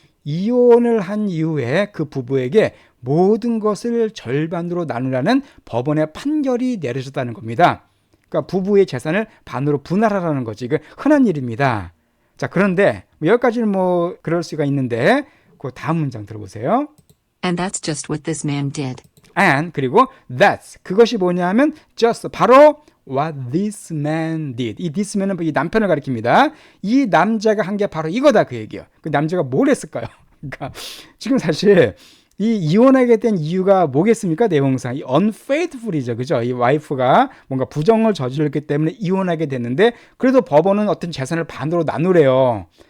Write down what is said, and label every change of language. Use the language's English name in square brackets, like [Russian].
[Korean] 이혼을 한 이후에 그 부부에게 모든 것을 절반으로 나누라는 법원의 판결이 내려졌다는 겁니다. 그러니까 부부의 재산을 반으로 분할하라는 거지. 이거 흔한 일입니다. 자, 그런데 여기까지는 뭐 그럴 수가 있는데 그 다음 문장 들어보세요. [English] And that's just what this man did. And [Korean] 그리고 [English] that's, [Korean] 그것이 뭐냐면 [English] just, [Korean] 바로 [English] what this man did. [Korean] 이 this man은 이 남편을 가리킵니다. 이 남자가 한 게 바로 이거다 그 얘기예요. 그 남자가 뭘 했을까요? 그러니까 지금 사실 이 이혼하게 된 이유가 뭐겠습니까? 내용상 이 unfaithful이죠, 그죠? 이 와이프가 뭔가 부정을 저질렀기 때문에 이혼하게 됐는데 그래도 법원은 어떤 재산을 반으로 나누래요.